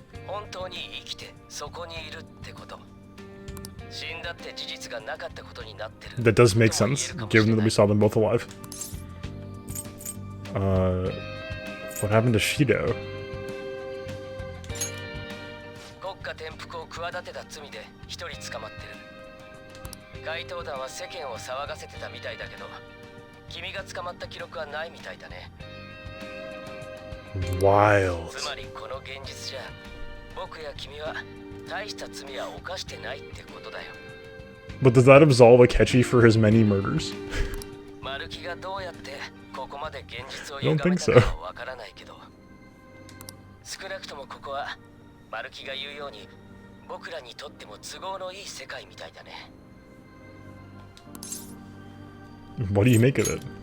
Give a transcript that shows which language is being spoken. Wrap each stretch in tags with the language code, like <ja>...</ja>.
<ja>本当に生きてそこにいるってこと。死んだって事実がなかったことになってる。</ja> <en>That does make sense, given that we saw them both alive. What happened to Shido?</en> <ja>国家転覆を企てた罪で一人捕まってる。怪盗団は世間を騒がせてたみたいだけど、君が捕まった記録はないみたいだね。</ja> <en>Wild.</en> <ja>つまりこの現実じゃ僕や君は大した罪は犯してないってことだよ。</ja> <en>But does that absolve Akechi for his many murders?</en> <ja>マルキがどうやってここまで現実を</ja> <en>I don't</en> <ja>歪め</ja> <en>think</en> <ja>たかはわからないけど、少なくともここはマルキが言うように僕らにとっても都合のいい世界みたいだね。</ja> <en>What do you make of it?</en>